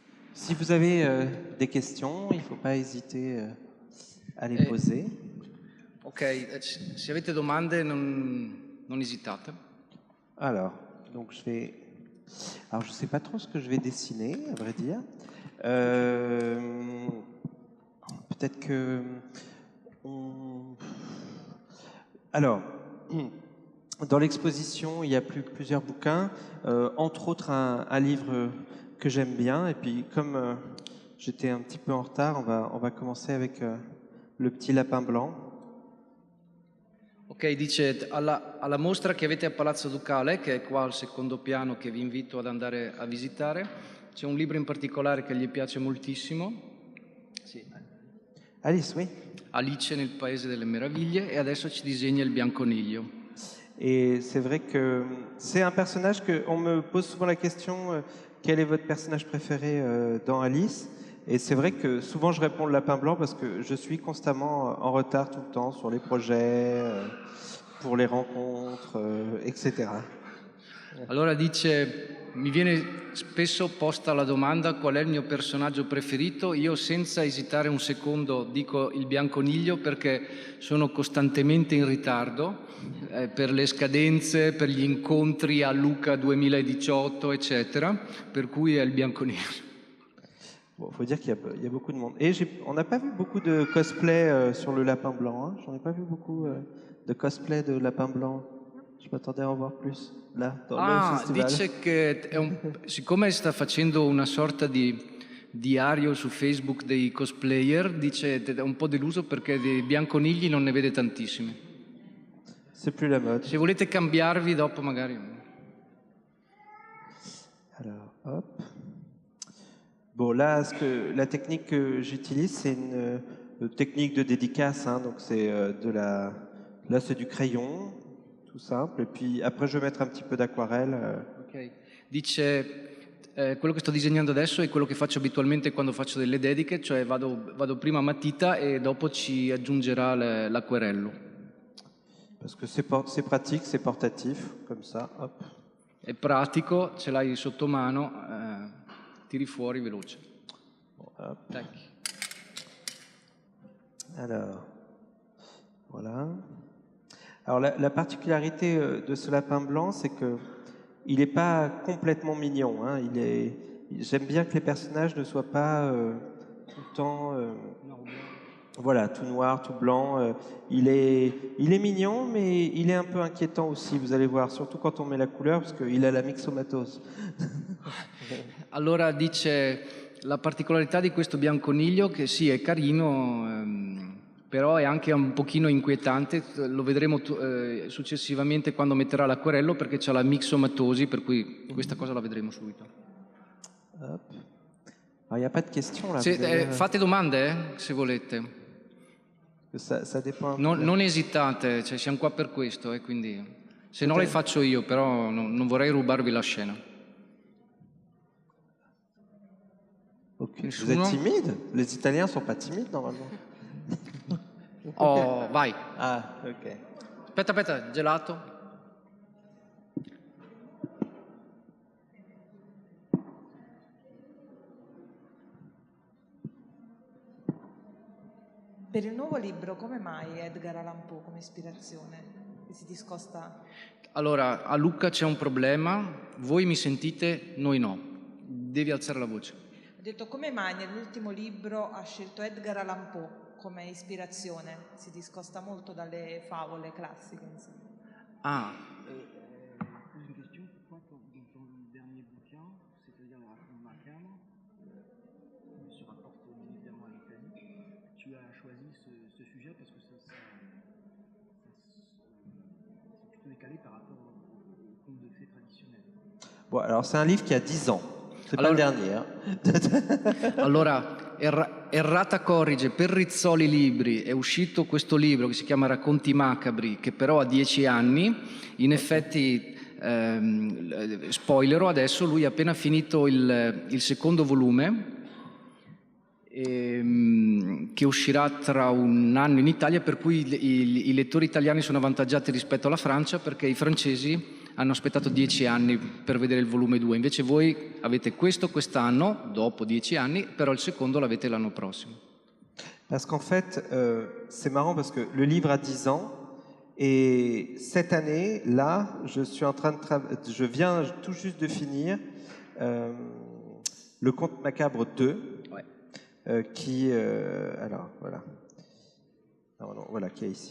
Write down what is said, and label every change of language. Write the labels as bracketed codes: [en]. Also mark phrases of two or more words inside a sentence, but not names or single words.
[fr] Si vous avez des questions, il ne faut pas hésiter à les poser. [it] Ok, se avete domande non esitate. [fr] Alors, donc je vais... Alors, je ne sais pas trop ce que je vais dessiner, à vrai dire. Peut-être que... Alors, dans l'exposition, il y a plusieurs bouquins, entre autres un livre que j'aime bien. Et puis, comme j'étais un petit peu en retard, on va commencer avec Le Petit Lapin Blanc. [it] Ok, dice alla mostra che avete a Palazzo Ducale, che è qua al secondo piano, che vi invito ad andare a visitare, c'è un libro in particolare che gli piace moltissimo. Sì. [fr] Alice, oui. [it] Alice nel Paese delle Meraviglie, e adesso ci disegna il Bianconiglio. [fr] Et c'est vrai que c'est un personnage que on me pose souvent la question quel est votre personnage préféré dans Alice? Et c'est vrai que souvent je réponds le lapin blanc parce que je suis constamment en retard tout le temps sur les projets, pour les rencontres, etc. [it] Allora dice, mi viene spesso posta la domanda qual è il mio personaggio preferito, io senza esitare un secondo dico il Bianconiglio perché sono costantemente in ritardo per le scadenze, per gli incontri a Luca 2018 eccetera, per cui è il Bianconiglio. [fr] Bon, faut dire qu'il y a beaucoup de monde. Et on n'a pas vu beaucoup de cosplay sur le lapin blanc. Hein. J'en ai pas vu beaucoup de cosplay de lapin blanc. Je m'attendais à en voir plus là, dans le festival. [it] Dice che siccome sta facendo una sorta di diario su Facebook dei cosplayer, dice è un po' deluso perché dei bianconigli non ne vede tantissimi. [fr] C'est plus la mode. [it] Se volete cambiarvi dopo magari. [fr] Alors, hop. Bon, là, la technique que j'utilise, c'est une technique de dédicace. Hein, donc, c'est là, c'est du crayon, tout simple. Et puis, après, je vais mettre un petit peu d'aquarelle. Ok. [it] Dice, quello che sto disegnando adesso è quello che faccio abitualmente quando faccio delle dediche, cioè vado prima a matita e dopo ci aggiungerà l'acquerello. [fr] Parce que c'est pratique, c'est portatif, comme ça, hop. [it] È pratico, ce l'hai sotto mano, tiri fuori veloce. [fr] Hop. Tac. Alors, voilà. Alors, la particularité de ce lapin blanc, c'est que il n'est pas complètement mignon. Hein. J'aime bien que les personnages ne soient pas tout le temps... voilà, tout noir, tout blanc. Il est mignon, mais il est un peu inquiétant aussi, vous allez voir, surtout quand on met la couleur, parce qu'il a la myxomatose. [it] Allora dice, la particolarità di questo bianconiglio, che sì, è carino, però è anche un pochino inquietante, lo vedremo successivamente quando metterà l'acquerello, perché c'ha la myxomatosi, per cui questa cosa la vedremo subito. [fr] Hop. Alors, il n'y a pas de questions là. [it] Fate domande, se volete. [fr] Ça dépend. [it] Non esitate, cioè, siamo qua per questo, quindi se no le faccio io, però non vorrei rubarvi la scena. [fr] Ok. Vous êtes timide? Les Italiens sont pas timides normalement. [it] Oh, vai. Ah, ok. Aspetta, gelato. Per il nuovo libro, come mai Edgar Allan Poe come ispirazione? Che si discosta? Allora, a Lucca c'è un problema, voi mi sentite, noi no. Devi alzare la voce. Ho detto, come mai nell'ultimo libro ha scelto Edgar Allan Poe come ispirazione? Si discosta molto dalle favole classiche, insomma. Ah. [fr] Une question, pourquoi dans ton dernier bouquin, c'est-à-dire La Raconte Macabre, se rapporte évidemment à l'Italie, tu as choisi ce sujet parce que c'est plutôt décalé par rapport au conte de fées traditionnel. Bon, alors c'est un livre qui a 10 ans. C'est pas le dernier. Hein. [it] Allora, errata corrige, per Rizzoli Libri è uscito questo libro che si chiama Racconti Macabri, che però ha 10 anni. In effetti, spoilerò adesso, lui ha appena finito il secondo volume, che uscirà tra un anno in Italia, per cui i lettori italiani sono avvantaggiati rispetto alla Francia, perché i francesi hanno aspettato 10 anni per vedere il volume 2, invece voi avete questo quest'anno, dopo 10 anni, però il secondo l'avete l'anno prossimo. [fr] Parce qu'en fait, c'est marrant parce que le livre a 10 ans et cette année, là, je suis en train de je viens tout juste de finir le Conte macabre 2, Ouais. qui, alors voilà, non, voilà, qui est ici.